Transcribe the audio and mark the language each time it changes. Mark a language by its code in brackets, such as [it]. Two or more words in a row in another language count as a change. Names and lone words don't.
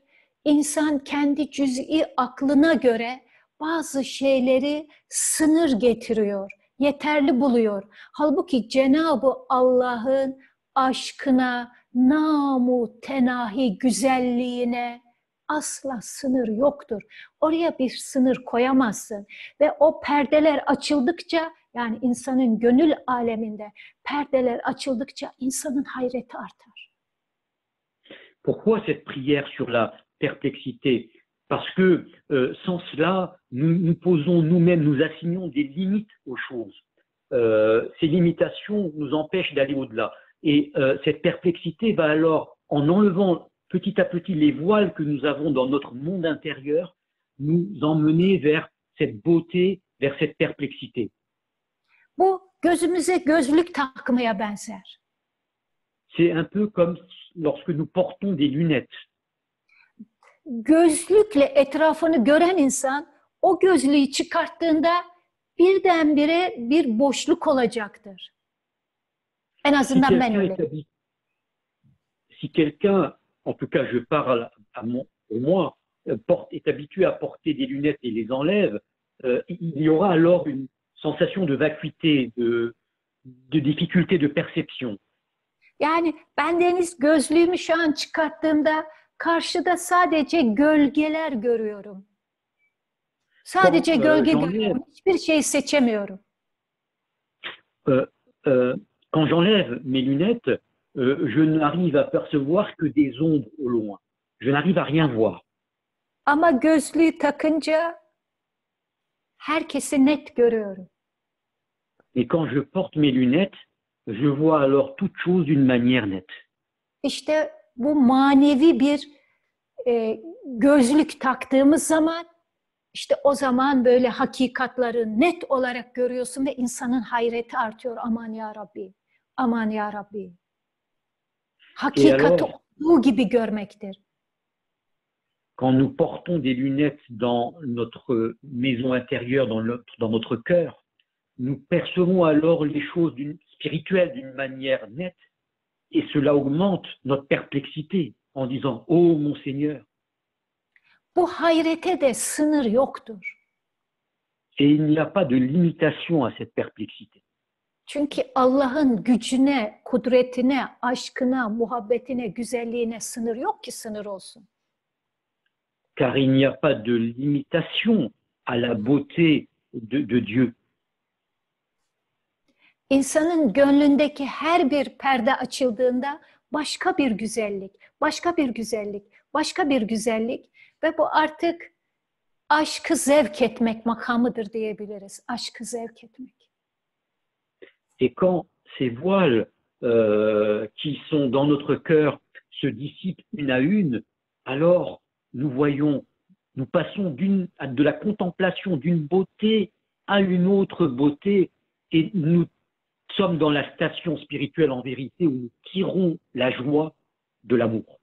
[tr] İnsan kendi cüz'i aklına göre bazı şeyleri sınır getiriyor, yeterli buluyor. Halbuki Cenab-ı Allah'ın aşkına, namu tenahi güzelliğine asla sınır yoktur. Oraya bir sınır koyamazsın. Ve o perdeler açıldıkça, yani insanın gönül aleminde perdeler açıldıkça insanın hayreti artar. [fr] Pourquoi cette prière sur la perplexité? Parce que sans cela, nous posons nous-mêmes, nous assignons des limites aux choses. Ces limitations nous empêchent d'aller au-delà. Et cette perplexité va alors, en enlevant petit à petit les voiles que nous avons dans notre monde intérieur, nous emmener vers cette beauté, vers cette perplexité. [tr] Bu gözümüze gözlük takmaya benzer. [fr] C'est un peu comme lorsque nous portons des lunettes. [tr] Gözlükle etrafını gören insan o gözlüğü çıkarttığında birdenbire bir boşluk olacaktır. En azından ben öyle. [fr] Si quelqu'un, en tout cas je parle pour moi, est habitué à porter des lunettes et les enlève, il y aura alors une sensation de vacuité, de difficulté de perception. [tr] Yani ben Deniz gözlüğümü şu an çıkarttığımda karşıda sadece gölgeler görüyorum. Sadece gölge görüyorum. Hiçbir şey seçemiyorum. [fr] Quand j'enlève mes lunettes, je n'arrive à percevoir que des ombres au loin. Je n'arrive à rien voir. [tr] Ama gözlüğü takınca herkesi net görüyorum. [fr] Et quand je porte mes lunettes, je vois alors toute chose d'une manière nette. [tr] İşte bu manevi bir gözlük taktığımız zaman, işte o zaman böyle hakikatları net olarak görüyorsun ve insanın hayreti artıyor. Aman [ar] يا ربي, [tr] aman [ar] يا ربي. [tr] Hakikati olduğu gibi görmektir. [fr] Quand nous portons des lunettes dans notre maison intérieure, dans notre cœur, nous percevons alors les choses spirituelles d'une manière nette et cela augmente notre perplexité en disant « Oh mon Seigneur ». [tr] Bu hayrete de sınır yoktur. [fr] Et il n'y a pas de limitation à cette perplexité. [tr] Çünkü Allah'ın gücüne, kudretine, aşkına, muhabbetine, güzelliğine sınır yok ki sınır olsun. [fr] Car il n'y a pas de limitation à la beauté de Dieu. [tr] İnsanın gönlündeki her bir perde açıldığında başka bir güzellik, başka bir güzellik, başka bir güzellik ve bu artık aşkı zevk etmek makamıdır diyebiliriz. Aşkı zevk etmek. [fr] Et quand ces voiles qui sont dans notre cœur se dissipent une à une, alors nous passons de la contemplation d'une beauté à une autre beauté et nous sommes dans la station spirituelle en vérité où nous tirons la joie de l'amour.